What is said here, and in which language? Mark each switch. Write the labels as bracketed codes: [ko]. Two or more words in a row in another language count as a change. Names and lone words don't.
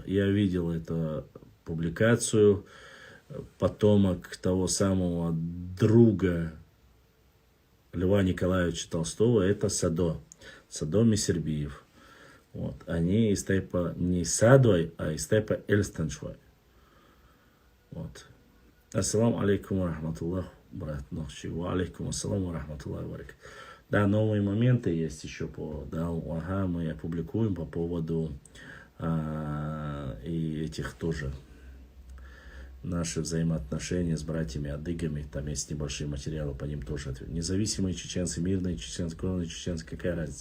[ru] Я видел эту публикацию, потомок того самого друга Льва Николаевича Толстого, это Садо Мисербиев. Вот. Они из тейпа не Садой, а из тейпа Эльстаншвай. Вот. [ar] السلام عليكم ورحمة الله, брат Нохчи. وعليكم السلام ورحمة الله وبركاته. [ru] Да, новые моменты есть еще мы опубликуем по поводу и этих тоже наши взаимоотношения с братьями-адыгами. Там есть небольшие материалы, по ним тоже ответ. Независимые чеченцы, мирные чеченцы, кровные чеченцы, какая разница?